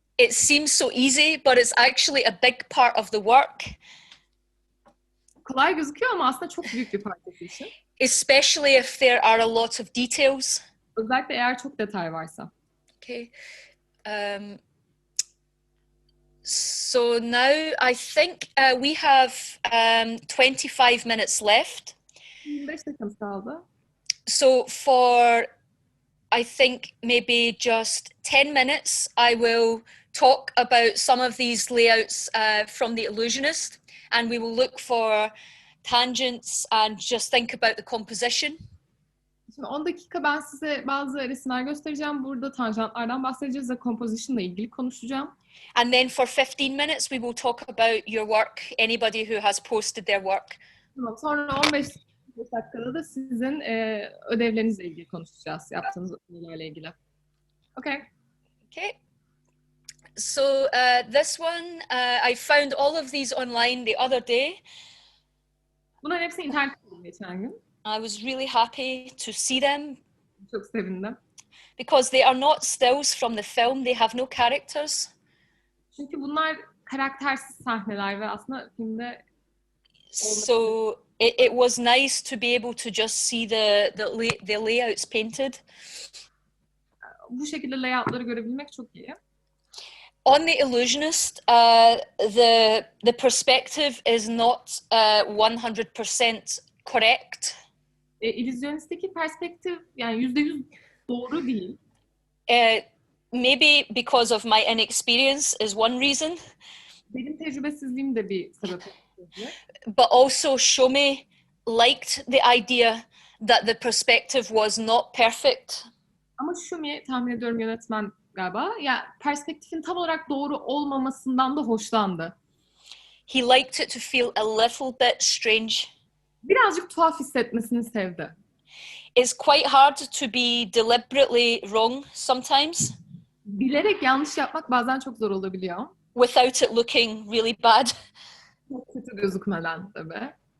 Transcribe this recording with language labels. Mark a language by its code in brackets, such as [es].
[en] It seems so easy, but it's actually a big part of the work. [tr] Kolay gözüküyor ama aslında çok büyük bir parçası için. [en] Especially if there are a lot of details. [tr] Özellikle eğer çok detay varsa. [en] Okay. So now I think we have 25 minutes left. [tr] 25 dakikamız kaldı. [en] So for, I think maybe just 10 minutes, I will talk about some of these layouts from The Illusionist, and we will look for tangents and just think about the composition. [tr] Şimdi 10 dakika ben size bazı resimler göstereceğim. Burada tanjantlardan bahsedeceğiz ve composition'la ilgili konuşacağım. [en] And then for 15 minutes we will talk about your work, anybody who has posted their work. [tr] Tamam, sonra 15 dakikada da sizin ödevlerinizle ilgili konuşacağız, yaptığınız ödevlerle ilgili. [en] Okay. Okay. So this one, I found all of these online the other day. [tr] Bunların hepsini internette buldum geçen gün. [en] I was really happy to see them. [tr] Çok sevindim. [en] Because they are not stills from the film, they have no characters. [tr] Çünkü bunlar karaktersiz sahneler ve aslında filmde [en] so it was nice to be able to just see the layouts painted. [tr] Bu şekilde layoutları görebilmek çok iyi. [en] On The Illusionist, the perspective is not 100% correct. [tr] İllüzyonist'teki perspektif yani %100 doğru değil. [en] Maybe because of my inexperience is one reason. [tr] Benim tecrübesizliğim de bir sebep. [en] But also Shomi liked the idea that the perspective was not perfect. [tr] Ama Shomi, tahmin ediyorum yönetmen galiba, ya perspektifin tam olarak doğru olmamasından da hoşlandı. [en] He liked it to feel a little bit strange. [tr] Birazcık tuhaf hissetmesini sevdi. [en] It's quite hard to be deliberately wrong sometimes. [tr] bilerek yanlış yapmak bazen çok zor olabiliyor. [en] Without it looking really bad. [tr] Çok kötü gözükmeden tabii.